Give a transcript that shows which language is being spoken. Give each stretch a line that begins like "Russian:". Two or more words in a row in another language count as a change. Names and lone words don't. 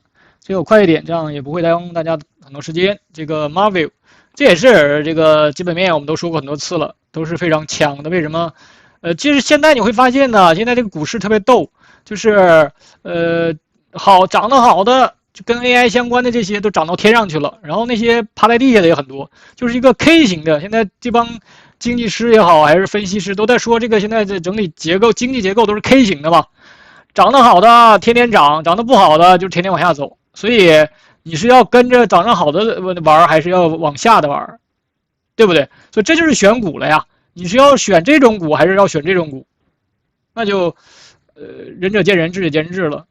Chinese: 所以我快一點，這樣也不會耽誤大家很多時間。這個 Marvell， 這也是這個基本面我們都說過很多次了，都是非常強的。為什麼？其實現在你會發現呢，現在這個股市特別逗，就是漲得好的，就跟 AI 相關的這些都漲到天上去了，然後那些趴在地下的也很多，就是一個 K 型的。现在這幫經濟師也好，還是分析師都在說，這個現在的整體結構、經濟結構都是 K 型的嘛，漲得好的天天漲，漲得不好的就天天往下走。所以你是要跟着涨得好的玩，還是要往下的玩，對不对？所以這就是選股了呀。你是要選這種股，還是要選這種股？那就仁者見仁，智者見智了。